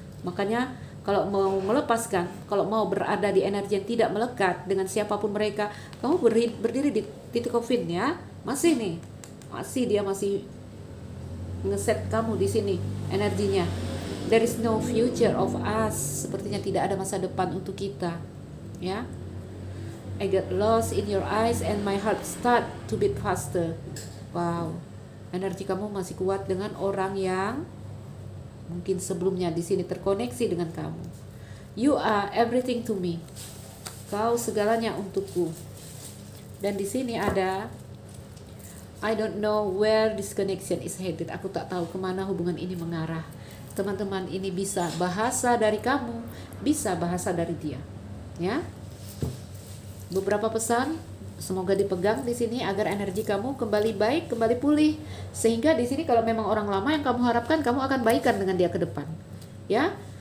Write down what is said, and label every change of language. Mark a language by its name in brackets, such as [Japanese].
[Indonesian] Makanya kalau mau melepaskan, kalau mau berada di energi yang tidak melekat dengan siapapun mereka, kamu berdiri di titik coffin ya, masih nih, dia masih ngeset kamu di sini energinya. [English] There is no future of us. [Indonesian] Sepertinya tidak ada masa depan untuk kita. Ya. [English] I get lost in your eyes and my heart start to beat faster. Wow. [Indonesian] Energi kamu masih kuat dengan orang yang mungkin sebelumnya di sini terkoneksi dengan kamu. [English] You are everything to me. [Indonesian] Kau segalanya untukku. Dan di sini ada [English] I don't know where this connection is headed. [Indonesian] Aku tak tahu kemana hubungan ini mengarah. Teman-teman, ini bisa bahasa dari kamu, bisa bahasa dari dia. Ya. Beberapa pesan semoga dipegang di sini agar energi kamu kembali baik, kembali pulih. Sehingga di sini kalau memang orang lama yang kamu harapkan, kamu akan baikan dengan dia ke depan. Ya.